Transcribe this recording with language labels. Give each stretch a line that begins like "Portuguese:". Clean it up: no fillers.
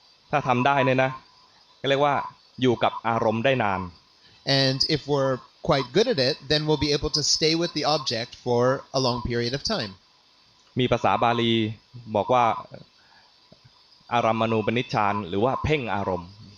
Thai: ถ้าทำได้เนี่ยนะก็เรียกว่าอยู่กับอารมณ์ได้นาน
English: And if we're quite good at it, then we'll be able to stay with the object for a long period of time.
Thai: มีภาษาบาลีบอกว่าอารัมมณูปนิชฌานหรือว่าเพ่งอารมณ์